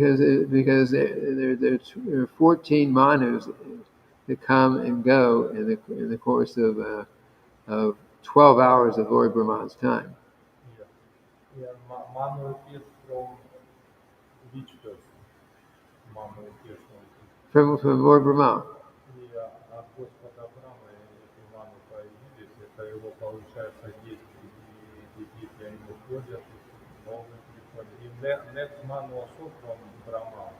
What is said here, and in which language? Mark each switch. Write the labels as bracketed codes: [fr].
[en] yes, because there are 14 manus that come and go in the course of 12 hours of Lord Brahma's time. Yeah. Yeah. Manu is from which person? Manu is From Lord Brahma. [ru] и от Господа Авраама эти ману появились, это его, получается, дети они уходят, новые приходят. [en] И next ману also from Brahma.